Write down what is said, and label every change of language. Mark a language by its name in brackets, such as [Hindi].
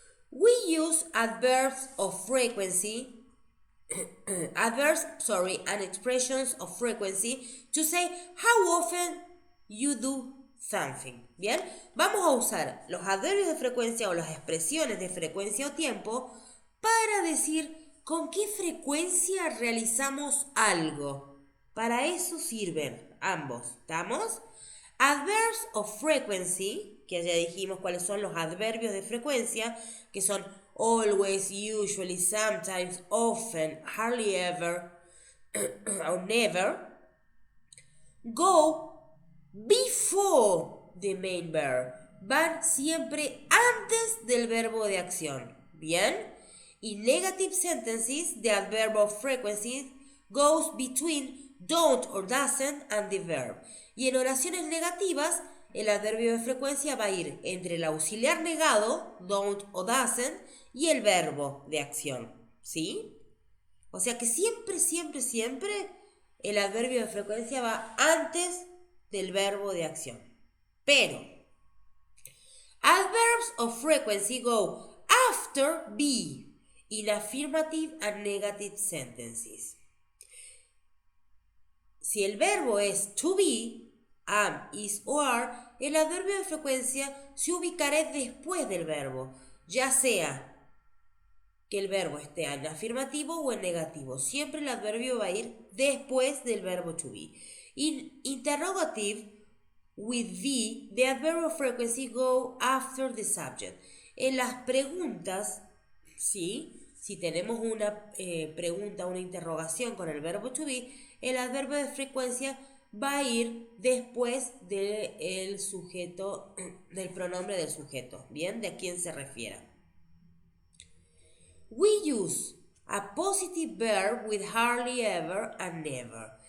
[English] We use adverbs of frequency, and expressions of frequency to say how often you do something. [Spanish] Bien, vamos a usar los adverbios de frecuencia o las expresiones de frecuencia o tiempo para decir con qué frecuencia realizamos algo. Para eso sirven ambos, ¿estamos? [English] Adverbs of frequency, [Spanish] que ya dijimos cuáles son los adverbios de frecuencia, que son [English] always, usually, sometimes, often, hardly ever, or never, go before the main verb. [Spanish] Van siempre antes del verbo de acción. ¿Bien? [English] Y negative sentences, the adverb of frequency, goes between don't or doesn't and the verb. [Spanish] Y en oraciones negativas, el adverbio de frecuencia va a ir entre el auxiliar negado, don't o doesn't, y el verbo de acción. ¿Sí? O sea que siempre, siempre, siempre el adverbio de frecuencia va antes del verbo de acción. Pero, [English] Adverbs of frequency go after be in affirmative and negative sentences. [Spanish] Si el verbo es to be, am, is o are, el adverbio de frecuencia se ubicará después del verbo, ya sea que el verbo esté en afirmativo o en negativo. Siempre el adverbio va a ir después del verbo to be. [English] In interrogative with the adverb of frequency go after the subject. [Spanish] En las preguntas, ¿sí? Si tenemos una pregunta, una interrogación con el verbo to be, el adverbio de frecuencia va a ir después del sujeto, del pronombre del sujeto, ¿bien? De a quién se refiera. [English] We use a positive verb with hardly ever and never.